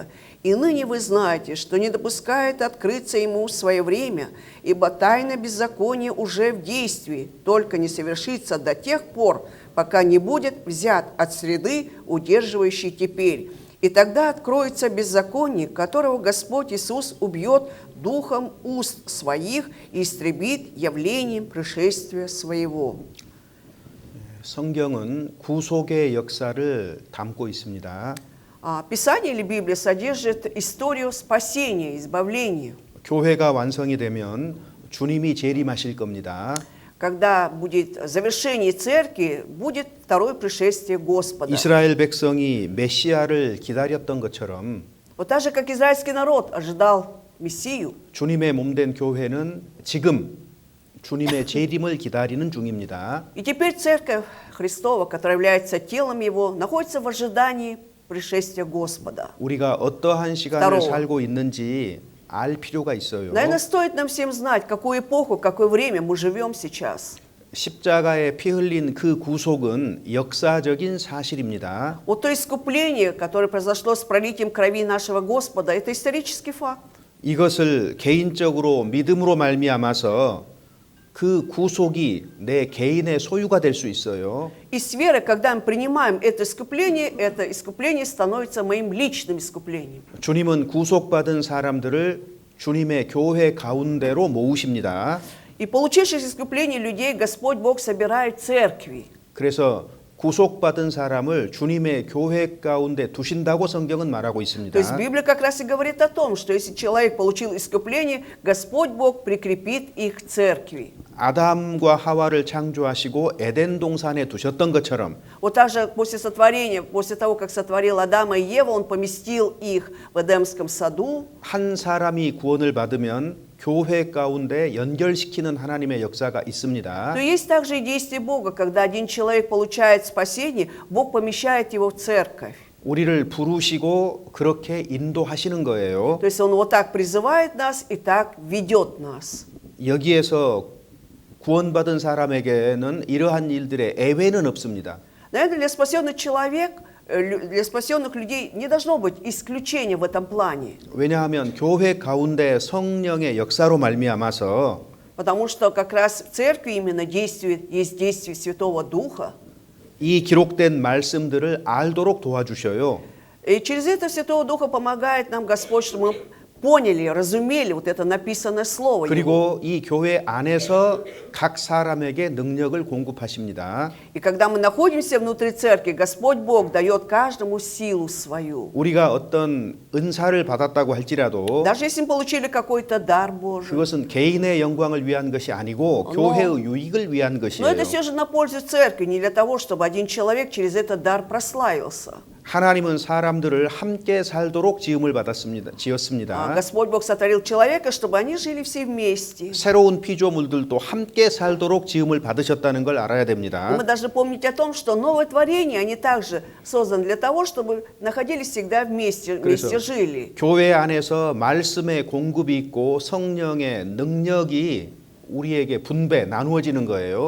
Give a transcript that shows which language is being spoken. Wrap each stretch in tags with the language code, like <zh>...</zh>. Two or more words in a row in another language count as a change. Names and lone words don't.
<ru>И ныне вы знаете, что не допускает открыться ему в свое время, ибо тайна беззакония уже в действии, только не совершится до тех пор, пока не будет взят от среды, удерживающей теперь. И тогда откроется беззаконие, которого Господь Иисус убьет духом уст своих и истребит явлением пришествия своего».</ru> <ko>성경은 구속의 역사를 담고 있습니다.</ko> <ru>Писание или Библия содержит историю спасения, избавления.</ru> <ko>교회가 완성이 되면 주님이 재림하실 겁니다.</ko> <ru>Когда будет завершение церкви, будет второе пришествие Господа.</ru> <ko>이스라엘 백성이 메시아를 기다렸던 것처럼</ko> <ru>Вот так же, как израильский народ ожидал Мессию,</ru> <ko>주님의 몸된 교회는 지금 주님의 재림을 기다리는 중입니다.</ko> <ru>И теперь Церковь Христова, которая является телом Его, находится в ожидании пришествия Господа.</ru> <ko>우리가 어떠한 시간을</ko> <ru>Второго.</ru> <ko>살고 있는지 알 필요가 있어요.</ko> <ru>Наверное, стоит нам всем знать, какую эпоху, какое время мы живем сейчас.</ru> <ko>십자가에 피 흘린 그 구속은 역사적인 사실입니다.</ko> <ru>Вот то искупление, которое произошло с пролитием крови нашего Господа, это исторический факт.</ru> <ko>이것을 개인적으로 믿음으로 말미암아서 그 구속이 내 개인의 소유가 될 수 있어요.</ko> <ru>И с верой, когда мы принимаем это искупление становится моим личным искуплением.</ru> <ko>주님은 구속받은 사람들을 주님의 교회 가운데로 모으십니다.</ko> <ru>И получивших искупление людей Господь Бог собирает церкви.</ru> <ko>그래서 구속받은 사람을 주님의 교회 가운데 두신다고 성경은 말하고 있습니다.</ko> <ru>То есть Библия как раз и говорит о том, что если человек получил искупление, Господь Бог прикрепит их к церкви.</ru> <ko>아담과 하와를 창조하시고 에덴 동산에 두셨던 것처럼</ko> <ru>Вот также после сотворения, после того, как сотворил Адама и Еву, Он поместил их в Эдемском саду.</ru> <ko>한 사람이 구원을 받으면 교회 가운데 연결시키는 하나님의 역사가 있습니다.</ko> <ru>Но есть также и действие Бога, когда один человек получает спасение, Бог помещает его в церковь.</ru> <ko>우리를 부르시고 그렇게 인도하시는 거예요.</ko> <ru>То есть Он вот так призывает нас и так ведет нас.</ru> <ko>여기에서 구원받은 사람에게는 이러한 일들의 예외는 없습니다.</ko> <ru>Наверное, для спасенных людей не должно быть исключения в этом плане.</ru> <ko>왜냐하면 교회 가운데 성령의 역사로 말미암아서</ko> <ru>Потому что как раз в церкви именно есть действие Святого Духа.</ru> <ko>이 기록된 말씀들을 알도록 도와주셔요.</ko> <ru>И через это Святого Духа помогает нам Господь, чтобы мы поняли, разумели вот это написанное Слово Его.</ru> <ko>그리고 이 교회 안에서 각 사람에게 능력을 공급하십니다.</ko> <ru>И когда мы находимся внутри церкви, Господь Бог дает каждому силу свою.</ru> <ko>우리가 어떤 은사를 받았다고 할지라도</ko> <ru>Даже если мы получили какой-то дар Божий.</ru> <ko>그것은 개인의 영광을 위한 것이 아니고 교회의 유익을 위한</ko> <ru>Но</ru> <ko>것이에요.</ko> <ru>это все же на пользу церкви, не для того, чтобы один человек через этот дар прославился.</ru> <ko>하나님은 사람들을 함께 살도록 지었습니다.</ko> <ru>Господь Бог сотворил человека, чтобы они жили все вместе.</ru> <ko>새로운 피조물들도 함께 살도록 지음을 받으셨다는 걸 알아야 됩니다.</ko> <ru>Мы должны помнить о том, что новое творение, они также созданы для того, чтобы находились всегда вместе жили.</ru> <ko>교회 안에서 말씀의 공급이 있고 성령의 능력이 우리에게 분배, 나누어지는 거예요.</ko>